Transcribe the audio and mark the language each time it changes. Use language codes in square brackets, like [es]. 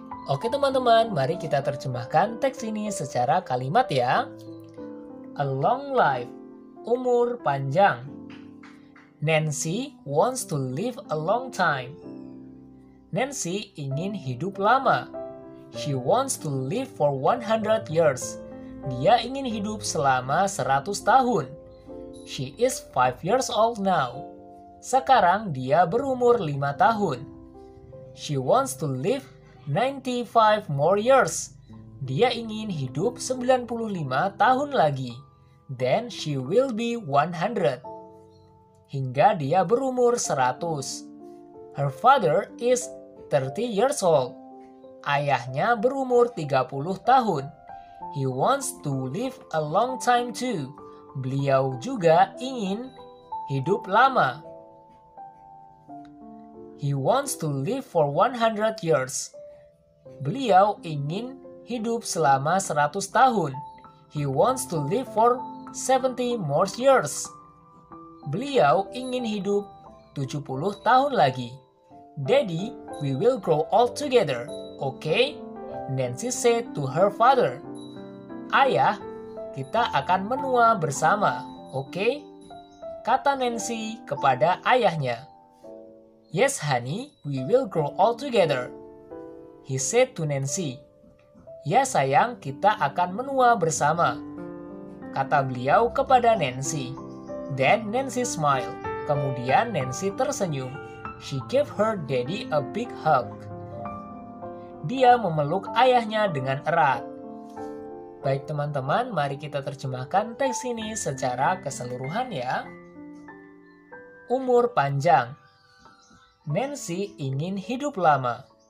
[id] Oke teman-teman, mari kita terjemahkan teks ini secara kalimat ya. [en] A long life, [id] umur panjang. [en] Nancy wants to live a long time. [id] Nancy ingin hidup lama. [en] She wants to live for 100 years. [id] Dia ingin hidup selama 100 tahun. [en] She is 5 years old now. [id] Sekarang dia berumur 5 tahun. [en] She wants to live 95 more years. [id] Dia ingin hidup 95 tahun lagi. [en] Then she will be 100. [id] Hingga dia berumur 100. [en] Her father is 30 years old. [id] Ayahnya berumur 30 tahun. [en] He wants to live a long time too. [id] Beliau juga ingin hidup lama. [en] He wants to live for 100 years. [id] Beliau ingin hidup selama 100 tahun. [en] He wants to live for 70 more years. [id] Beliau ingin hidup 70 tahun lagi. [en] Daddy, we will grow old together, okay? Nancy said to her father. [id] Ayah, kita akan menua bersama, okay? Kata Nancy kepada ayahnya. [en] Yes, honey, we will grow old together, he said to Nancy. [id] Ya sayang, kita akan menua bersama, kata beliau kepada Nancy. [en] Then Nancy smiled. [id] Kemudian Nancy tersenyum. [en] She gave her daddy a big hug. [id] Dia memeluk ayahnya dengan erat. Baik teman-teman, mari kita terjemahkan teks ini secara keseluruhan ya. Umur panjang. Nancy ingin hidup lama.